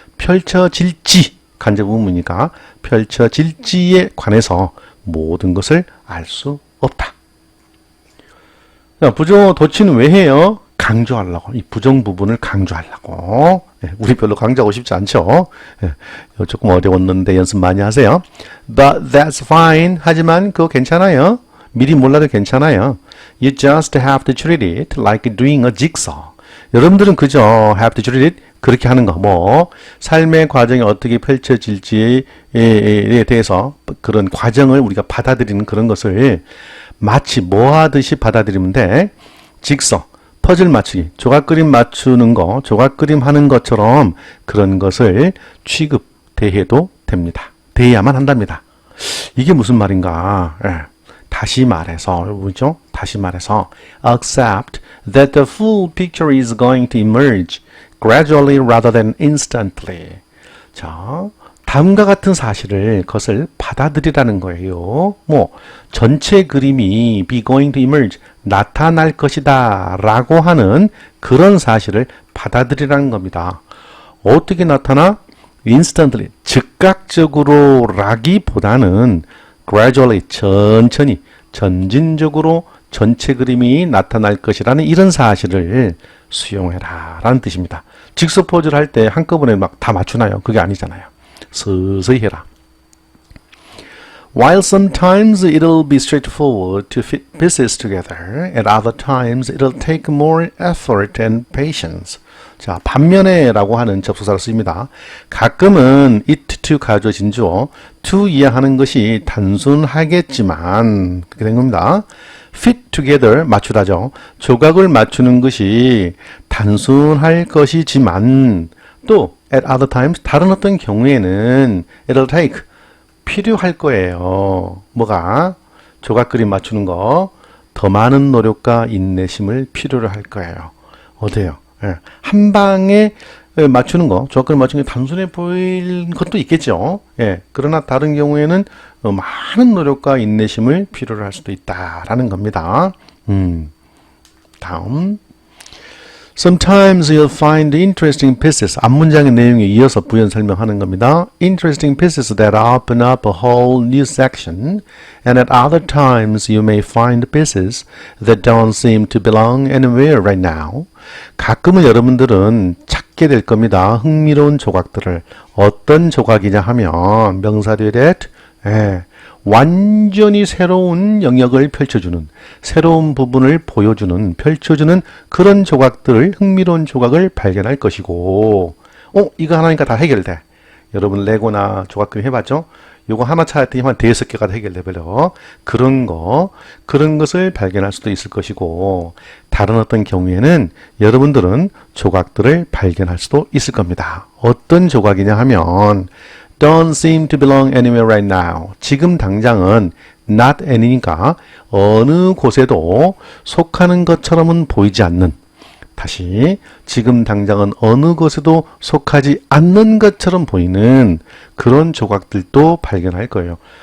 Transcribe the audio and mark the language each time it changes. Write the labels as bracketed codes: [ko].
[ko] 펼쳐질지 간접 의문이니까 펼쳐질지에 관해서 모든 것을 알 수 없다. 자, 부정어 도치는 왜 해요? 강조하려고. 이 부정 부분을 강조하려고. 우리 별로 강조하고 싶지 않죠? 조금 어려웠는데 연습 많이 하세요. [en] But that's fine. [ko] 하지만 그거 괜찮아요. 미리 몰라도 괜찮아요. [en] You just have to treat it like doing a jigsaw. [ko] 여러분들은 그저 [en] have to treat it [ko] 그렇게 하는 거, 뭐 삶의 과정이 어떻게 펼쳐질지에 대해서 그런 과정을 우리가 받아들이는 그런 것을 마치 뭐 하듯이 받아들이면 돼. 직서, 퍼즐 맞추기, 조각그림 맞추는 거, 조각그림 하는 것처럼 그런 것을 취급, 대해도 됩니다. 대해야만 한답니다. 이게 무슨 말인가? 다시 말해서, 뭐죠? 다시 말해서 [en] accept that the full picture is going to emerge gradually rather than instantly. 자, [ko] 다음과 같은 사실을 그것을 받아들이라는 거예요. 뭐 전체 그림이 [en] be going to emerge [ko] 나타날 것이다 라고 하는 그런 사실을 받아들이라는 겁니다. 어떻게 나타나? instantly 즉각적으로 라기보다는 gradually 천천히 점진적으로 전체 그림이 나타날 것이라는 이런 사실을 수용해라 라는 뜻입니다. 직접 포즈를 할 때 한꺼번에 막 다 맞추나요? 그게 아니잖아요. 서서히 해라. [en] While sometimes it'll be straightforward to fit pieces together, at other times it'll take more effort and patience. [ko] 자, 반면에 라고 하는 접속사를 씁니다. 가끔은 it to 가져진 주어 to 이해하는 것이 단순하겠지만 그렇게 된 겁니다. fit together 맞추다죠. 조각을 맞추는 것이 단순할 것이지만 또 [en] at other times [ko] 다른 어떤 경우에는 [en] it'll take [ko] 필요할 거예요. 뭐가? 조각 그림 맞추는 거 더 많은 노력과 인내심을 필요로 할 거예요. 어때요? 예. 한 방에 맞추는 거, 조각 그림 맞추는 게 단순해 보일 것도 있겠죠. 예. 그러나 다른 경우에는 많은 노력과 인내심을 필요로 할 수도 있다라는 겁니다. 다음. [en] Sometimes you'll find interesting pieces. [ko] 앞문장의 내용에 이어서 부연 설명하는 겁니다. [en] Interesting pieces that open up a whole new section. And at other times you may find pieces that don't seem to belong anywhere right now. [ko] 가끔은 여러분들은 찾게 될 겁니다. 흥미로운 조각들을. 어떤 조각이냐 하면 명사 뒤에 that 완전히 새로운 영역을 펼쳐주는, 새로운 부분을 보여주는, 펼쳐주는 그런 조각들을, 흥미로운 조각을 발견할 것이고, 이거 하나니까 다 해결돼. 여러분 레고나 조각 그림 해봤죠? 요거 하나 찾았더니 한 5개가 해결돼 버려. 그런 것을 발견할 수도 있을 것이고, 다른 어떤 경우에는 여러분들은 조각들을 발견할 수도 있을 겁니다. 어떤 조각이냐 하면 [en] don't seem to belong anywhere right now. [ko] 지금 당장은 not any니까 어느 곳에도 속하는 것처럼은 보이지 않는, 다시 지금 당장은 어느 곳에도 속하지 않는 것처럼 보이는 그런 조각들도 발견할 거예요.